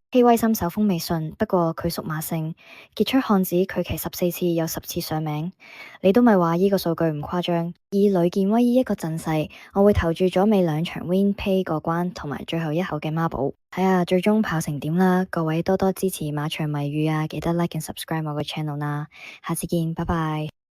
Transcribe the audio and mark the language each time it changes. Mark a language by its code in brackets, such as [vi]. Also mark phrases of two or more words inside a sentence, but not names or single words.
[yue] 希威森手風未順，不過佢屬馬性。傑出漢子佢騎14次有10次上名，你都咪話依個數據唔誇張。以呂健威依一個陣勢，我會投注咗尾2場 [en] Win Pay [yue] 過關，同埋最後一口嘅孖寶，睇下最終跑成點啦。各位多多支持馬場謎語啊，記得 [en] like and subscribe [yue] 我個 channel 啦。下次見，拜拜。